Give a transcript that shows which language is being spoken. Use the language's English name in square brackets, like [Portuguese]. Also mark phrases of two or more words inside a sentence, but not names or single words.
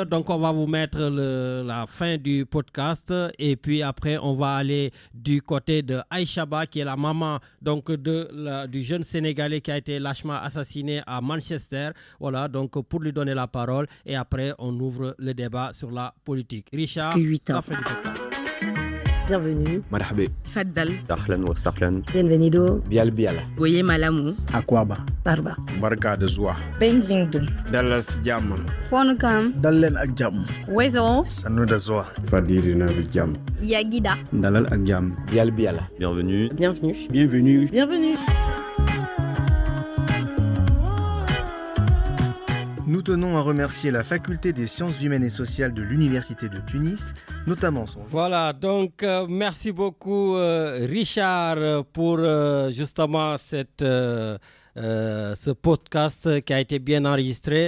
[French] Donc, on va vous mettre la fin du podcast, et puis après, on va aller du côté de Aïchaba, qui est la maman donc du jeune Sénégalais qui a été lâchement assassiné à Manchester. Voilà, donc pour lui donner la parole, et après on ouvre le débat sur la politique. Richard, la fin du podcast. Bienvenue. Marhaba. Faddal. [Arabic] أهلا وسهلا. [French] Bienvenido. Bial. [Lingala] Boye malamu. [French] Akwaba. Barba. [Hausa] Barka da zuwa. [French] Bem-vindo. [Wolof] Dallas jàmm. Fonu kam. Dal leen ak jàmm. [French] Wezo. [Hausa] Sanu da zuwa. [Wolof] Fadiri na bi jàmm. [French] Yagida. [Wolof] Dalal ak jàmm. [French] Bial. Bienvenue. Bienvenue. Bienvenue. Bienvenue. Nous tenons à remercier la Faculté des sciences humaines et sociales de l'Université de Tunis, notamment son... Voilà, donc merci beaucoup Richard pour justement ce podcast qui a été bien enregistré.